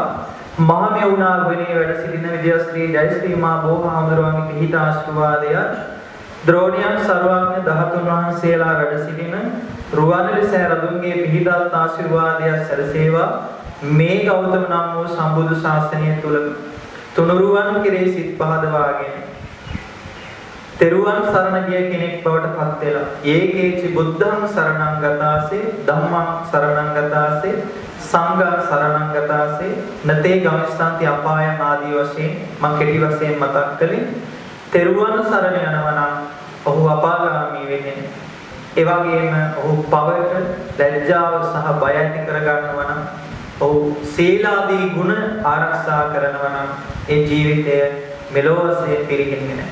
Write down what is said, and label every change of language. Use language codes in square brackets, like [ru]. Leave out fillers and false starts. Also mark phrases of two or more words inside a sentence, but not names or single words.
[si] මහමෙවුනා වනේ වැඩ සිටින විජයශ්‍රී ජයශ්‍රී මා බෝහාමුදුරුවන්ගේ පිහිට ආශිර්වාදය ද්‍රෝණියන් සර්වඥ 13 වහන්සේලා වැඩ සිටින රුවන්වැලි සෑ රදුන්ගේ පිහිට ආශිර්වාදය සැලසේවා. මේ ගෞතම නම් වූ සම්බුදු ශාසනය තුල තුනුරුවන් කෙරෙහි සිත් පහදවාගෙන තෙරුවන් සරණ ගිය කෙනෙක් බවට පත් වෙලා [pi] ඒකේචි බුද්ධං සරණං ගතාසේ ධම්මං සරණං ගතාසේ සංඝ සරණං ගතාසේ නතේ ගමිස්සන්ති අපායං [si] ආදී වශයෙන් මම කෙටි වශයෙන් මතක් කළේ තෙරුවන් සරණ යනවා නම් ඔහු අපාගාමී වෙන්නේ. ඒ වගේම ඔහු පවට ලැජ්ජාව සහ බය ඇති කර ගන්නවා නම් ඔහු සීලාදී ගුණ ආරක්ෂා කරනවා නම් ඒ ජීවිතය මෙලොව වශයෙන් පිරිහෙන්නේ නැහැ.